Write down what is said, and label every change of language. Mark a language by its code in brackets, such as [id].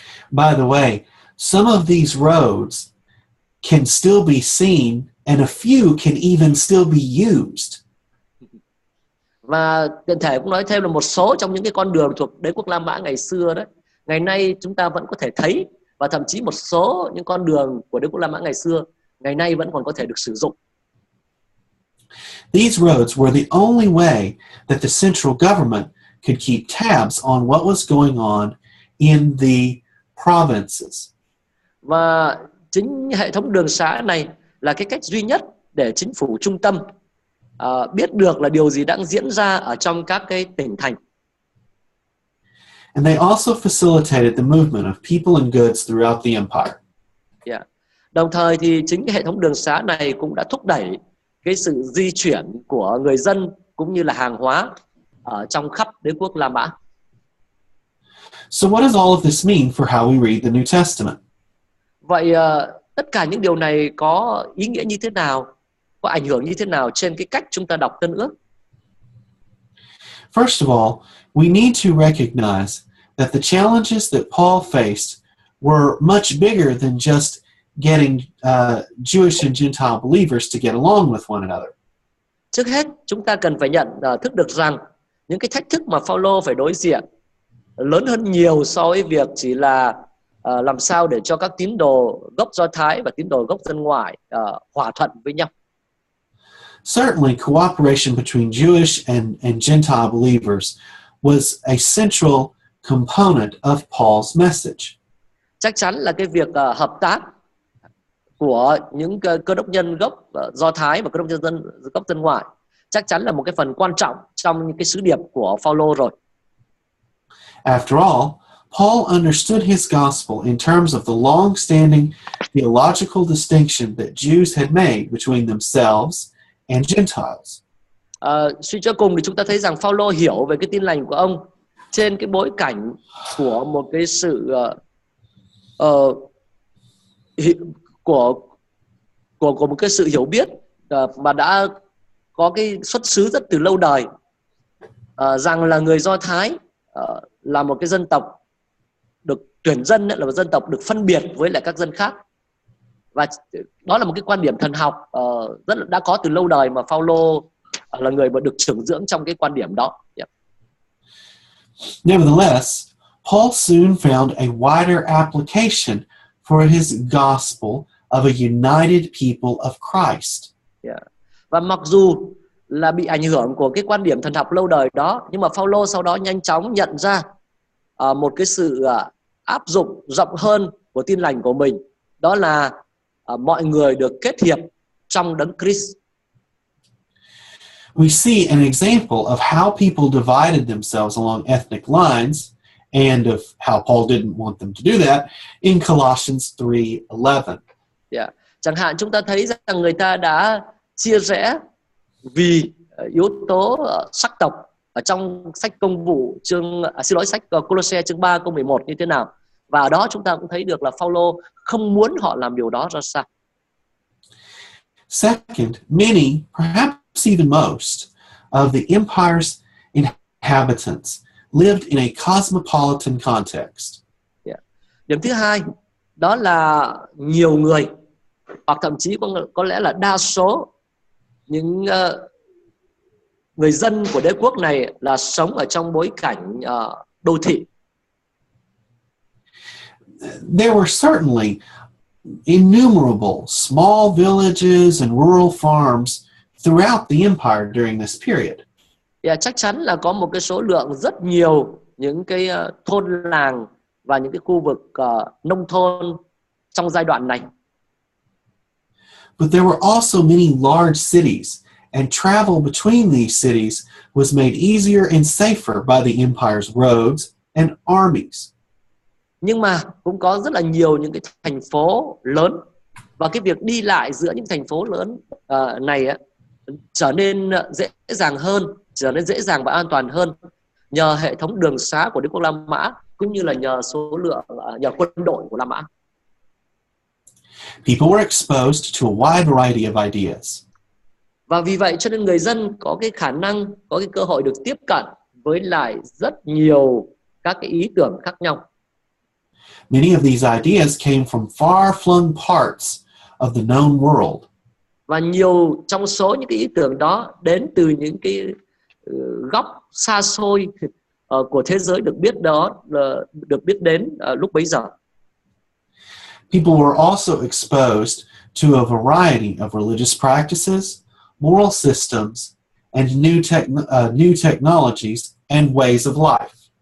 [en] By the way, some of these roads can still be seen and a few can even still be used. [vi] Và tiện thể cũng nói thêm là một số trong những cái con đường thuộc đế quốc La Mã ngày xưa đấy, ngày nay chúng ta vẫn có thể thấy, và thậm chí một số những con đường của đế quốc La Mã ngày xưa ngày nay vẫn còn có thể được sử dụng. [en] These roads were the only way that the central government could keep tabs on what was going on in the provinces. [vi] Và chính hệ thống đường xá này là cái cách duy nhất để chính phủ trung tâm biết được là điều gì đang diễn ra ở trong các cái tỉnh thành. [en] And they also facilitated the movement of people and goods throughout the empire. Yeah. [vi] Đồng thời thì chính cái hệ thống đường xá này cũng đã thúc đẩy cái sự di chuyển của người dân cũng như là hàng hóa ở trong khắp đế quốc La Mã. [en] So what does all of this mean for how we read the New Testament? [vi] Vậy tất cả những điều này có ý nghĩa như thế nào, có ảnh hưởng như thế nào trên cái cách chúng ta đọc Tân Ước? [en] First of all, we need to recognize that the challenges that Paul faced were much bigger than just getting Jewish and Gentile believers to get along with one another. [vi] Trước hết, chúng ta cần phải nhận thức được rằng những cái thách thức mà Phaolô phải đối diện lớn hơn nhiều so với việc chỉ là làm sao để cho các tín đồ gốc Do Thái và tín đồ gốc dân ngoại hòa thuận với nhau. [en] Certainly, cooperation between Jewish and Gentile believers was a central component of Paul's message. [vi] Chắc chắn là cái việc hợp tác của những cơ đốc nhân gốc Do Thái và cơ đốc nhân gốc dân ngoại chắc chắn là một cái phần quan trọng trong những cái sứ điệp của Phaolô rồi. [en] After all, Paul understood his gospel in terms of the long-standing theological distinction that Jews had made between themselves and Gentiles. [vi] Suy cho cùng thì chúng ta thấy rằng Phaolô hiểu về cái tin lành của ông trên cái bối cảnh của một cái sự của một cái sự hiểu biết mà đã có cái xuất xứ rất từ lâu đời, rằng là người Do Thái là một cái dân tộc được tuyển dân, là một dân tộc được phân biệt với lại các dân khác, và đó là một cái quan điểm thần học rất là đã có từ lâu đời mà Phaolô là người mà được trưởng dưỡng trong cái quan điểm đó. Yeah. [en] Nevertheless, Paul soon found a wider application for his gospel of a united people of Christ. Yeah. [vi] Và mặc dù là bị ảnh hưởng của cái quan điểm thần học lâu đời đó, nhưng mà Phaolô sau đó nhanh chóng nhận ra một cái sự áp dụng rộng hơn của tin lành của mình, đó là mọi người được kết hiệp trong đấng Christ. [en] We see an example of how people divided themselves along ethnic lines and of how Paul didn't want them to do that in Colossians 3:11. Yeah. [vi] Chẳng hạn chúng ta thấy rằng người ta đã chia rẽ vì yếu tố sắc tộc ở trong sách Công vụ sách Colosse chương 3 câu 11 như thế nào. Và ở đó chúng ta cũng thấy được là Phaolô không muốn họ làm điều đó ra sao. [en] Second, many, perhaps even most, of the empire's inhabitants lived in a cosmopolitan context. Yeah. [vi] Điểm thứ hai, đó là nhiều người, hoặc thậm chí có lẽ là đa số những người dân của đế quốc này là sống ở trong bối cảnh đô thị. [en] There were certainly innumerable small villages and rural farms throughout the empire during this period. [vi] Yeah, chắc chắn là có một cái số lượng rất nhiều những cái thôn làng và những cái khu vực nông thôn trong giai đoạn này. [en] But there were also many large cities, and travel between these cities was made easier and safer by the empire's roads and armies. [vi] Nhưng mà cũng có rất là nhiều những cái thành phố lớn, và cái việc đi lại giữa những thành phố lớn này trở nên dễ dàng hơn, trở nên dễ dàng và an toàn hơn nhờ hệ thống đường xá của đế quốc La Mã, cũng như là nhờ nhờ quân đội của La Mã. [en] People were exposed to a wide variety of ideas. [vi] Và vì vậy cho nên người dân có cái khả năng, có cái cơ hội được tiếp cận với lại rất nhiều các cái ý tưởng khác nhau. [en] Many of these ideas came from far-flung parts of the known world. [vi] Và nhiều trong số những cái ý tưởng đó đến từ những cái góc xa xôi của thế giới được biết đến lúc bấy giờ. [en] People were also exposed to a variety of religious practices, moral systems, and new technologies and ways of life.